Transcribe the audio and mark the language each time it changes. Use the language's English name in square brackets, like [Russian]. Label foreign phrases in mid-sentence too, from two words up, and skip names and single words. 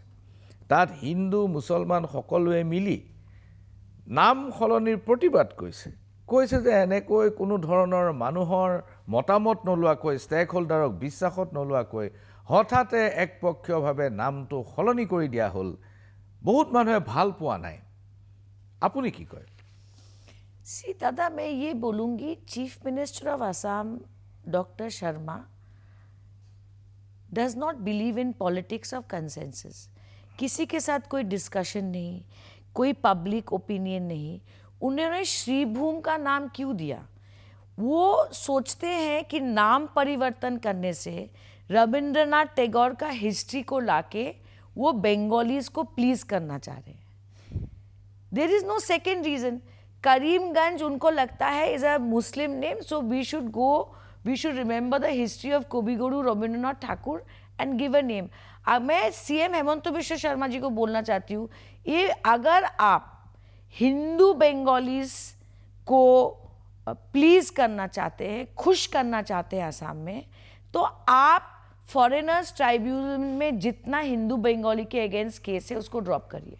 [Assamese] তাত হিন্দু মুছলমান সকলোৱে মিলি নাম সলনিৰ প্ৰতিবাদ কৰিছে। কৈছে যে এনেকৈ কোনো ধৰণৰ মানুহৰ মতামত নোলোৱাকৈ, ষ্টেক হোল্ডাৰক বিশ্বাসত নোলোৱাকৈ হঠাতে একপক্ষীয়ভাৱে নামটো সলনি কৰি দিয়া হ'ল। বহুত মানুহে ভাল পোৱা নাই। আপুনি কি কয়? [English] See dada, [Hindi] मैं ये बोलूँगी, [English] Chief Minister of Assam Doctor Sharma does not believe in politics of consensus. [Hindi] किसी के साथ कोई डिस्कशन नहीं, कोई [English] public opinion [Hindi] नहीं। उन्होंने श्रीभूम का नाम क्यों दिया? वो सोचते हैं कि नाम परिवर्तन करने से रविंद्रनाथ टैगोर का हिस्ट्री को लाके वो बंगालीज को प्लीज करना चाह रहे हैं। [English] There is no second reason. [Hindi] करीमगंज उनको लगता है [English] is a Muslim name, so we should remember the history of Kaviguru Rabindranath Thakur and give a name. [Hindi] मैं सीएम हेमंत बिश्व शर्मा जी को बोलना चाहती हूँ, ये अगर आप हिंदू बंगालीज को प्लीज करना चाहते हैं, खुश करना चाहते हैं असम में, तो आप [English] Foreigners Tribunal [Hindi] में जितना हिंदू बंगाली के अगेंस्ट केस है उसको ड्रॉप करिए।